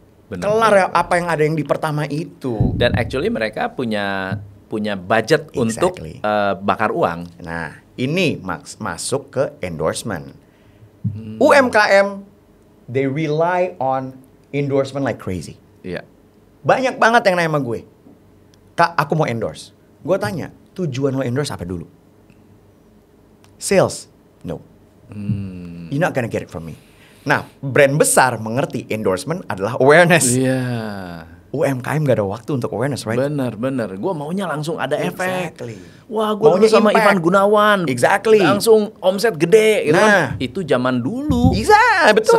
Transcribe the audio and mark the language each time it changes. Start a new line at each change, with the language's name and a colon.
Indonesian: Kelar ya apa yang ada yang di pertama itu. Dan actually mereka punya budget untuk bakar uang. Nah, ini masuk ke endorsement.
English: UMKM, they rely on endorsement like crazy.
Indonesian: Iya. Banyak banget yang nanya sama gue, Kak, aku mau endorse. Gue tanya, tujuan lo endorse apa dulu?
English: Sales? No. You're not gonna get it from me.
Indonesian: Nah, brand besar mengerti endorsement adalah awareness. Iya. UMKM gak ada waktu untuk awareness,
English: right?
Indonesian: Bener. Gue maunya langsung ada efek. Wah, gue maunya sama
English: impact. Ivan Gunawan. Exactly.
Indonesian: Langsung omset gede gitu nah, kan. Itu zaman dulu. Bisa, betul.